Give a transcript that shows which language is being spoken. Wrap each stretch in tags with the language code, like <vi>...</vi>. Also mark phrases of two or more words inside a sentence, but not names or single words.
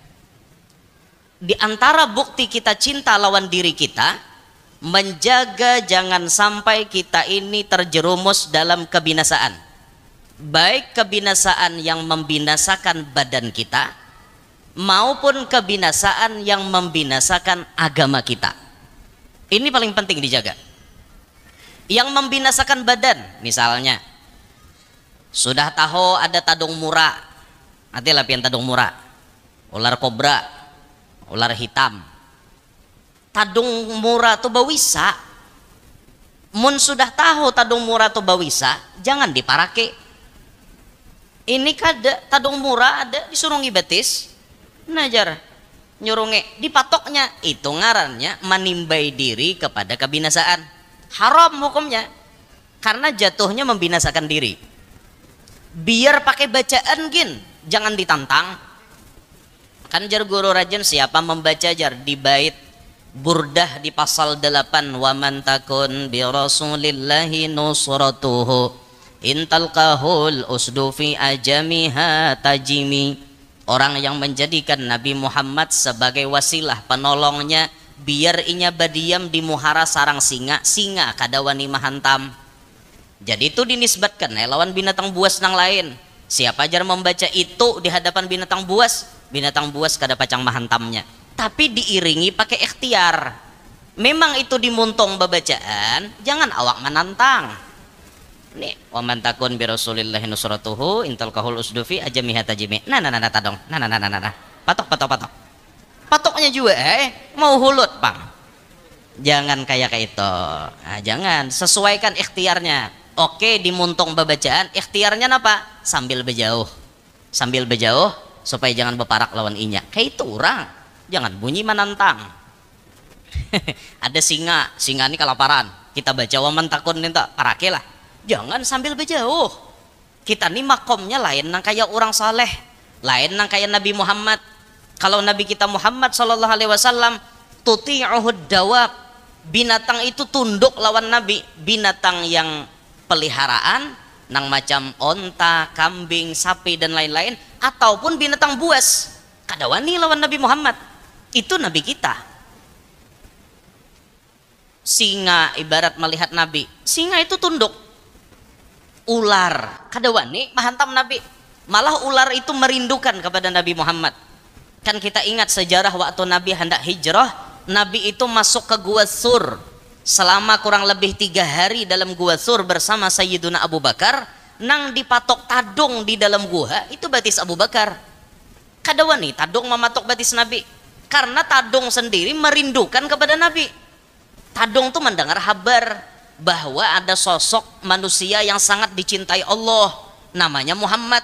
<bjn>Di antara bukti kita cinta lawan diri kita, menjaga jangan sampai kita ini terjerumus dalam kebinasaan, baik kebinasaan yang membinasakan badan kita maupun kebinasaan yang membinasakan agama kita. Ini paling penting dijaga. Yang membinasakan badan, misalnya sudah tahu ada tadung mura, nanti lapian tadung mura, ular kobra, ular hitam. Tadung mura tuh bawisa, mun sudah tahu tadung mura tuh bawisa, jangan diparake. Ini kada tadung mura ada disuruh ngibatis, najar nyurunge dipatoknya, itu ngarannya menimbai diri kepada kebinasaan, haram hukumnya karena jatuhnya membinasakan diri. Biar pakai bacaan gin, jangan ditantang. Kan jar guru rajin siapa membaca jar di bait Burdah di pasal 8,</bjn> <ar>ومن تكن برسول الله نصرته إن تلقه الأسد في آجامها تجم.</ar> <bjn>Orang yang menjadikan Nabi Muhammad sebagai wasilah penolongnya, biar inya badiam di muhara sarang singa, singa kadawani mahantam. Jadi itu dinisbatkan lawan binatang buas nang lain. Siapa jar membaca itu di hadapan binatang buas kada pacang mahantamnya, tapi diiringi pakai ikhtiar. Memang itu dimuntung babacaan, jangan awak menantang. Nih,</bjn> <ar>ومن تكن برسول الله نصرته إن تلقه الأسد في آجامها تجم.</ar> <bjn>Nah tadong. Patok. Patoknya juga mau hulut, Bang. Jangan kayak itu. Nah, jangan, sesuaikan ikhtiarnya. Oke, dimuntung babacaan, ikhtiarnya apa? Sambil berjauh supaya jangan beparak lawan inya. Kayak itu orang. Jangan bunyi menantang. Ada singa ini kelaparan. Kita baca</bjn> <ar>ومن تكن</ar> <bjn>minta parake lah. Jangan sambil berjauh. Kita nih makomnya lain nang kayak orang saleh, lain nang kayak Nabi Muhammad. Kalau Nabi kita Muhammad</bjn> <ar>صلى الله عليه وسلم تطيعه الدواب,</ar> <bjn>binatang itu tunduk lawan Nabi. Binatang yang peliharaan nang macam onta, kambing, sapi dan lain-lain, ataupun binatang buas kada wani lawan Nabi Muhammad. Itu Nabi kita. Singa ibarat melihat Nabi, singa itu tunduk. Ular kada wani mahantam Nabi, malah ular itu merindukan kepada Nabi Muhammad. Kan kita ingat sejarah waktu Nabi hendak hijrah, Nabi itu masuk ke Gua Sur selama kurang lebih 3 hari dalam Gua Sur bersama Sayyiduna Abu Bakar. Nang dipatok tadung di dalam gua itu batis Abu Bakar. Kada wani tadung mematok batis Nabi karena tadung sendiri merindukan kepada Nabi. Tadung tuh mendengar kabar bahwa ada sosok manusia yang sangat dicintai Allah, namanya Muhammad.</bjn>